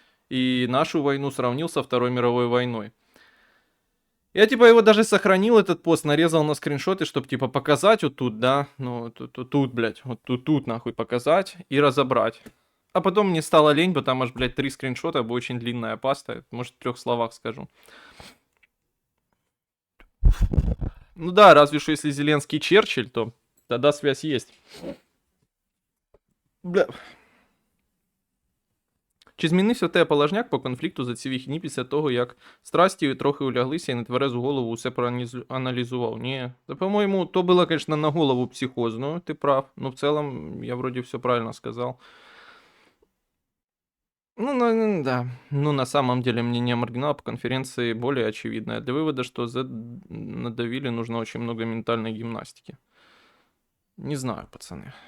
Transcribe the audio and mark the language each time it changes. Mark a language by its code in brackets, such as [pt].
[ru] И нашу войну сравнил со Второй мировой войной. Я, типа, его даже сохранил, этот пост, нарезал на скриншоты, чтобы, типа, показать вот тут, да, ну, тут, блядь, вот тут, нахуй, показать и разобрать. А потом мне стало лень, потому аж, блядь, 3 скриншота, бы очень длинная паста. Может, в 3 словах скажу. Ну да, разве что если Зеленский Черчилль, то тогда связь есть. Бля. [uk] Чи змінився те положняк по конфлікту за ці вихідні після того, як страсті трохи уляглися і на тверезу голову усе проаналізував? Ні. Та, по-моєму, то було, [ru] конечно, на голову психозную, [uk] ти прав. [ru] Но в целом я вроде все правильно сказал. Ну, да. Ну, на самом деле, мнение маргинала по конференции более очевидное. Для вывода, что Z надавили, нужно очень много ментальной гимнастики. Не знаю, пацаны.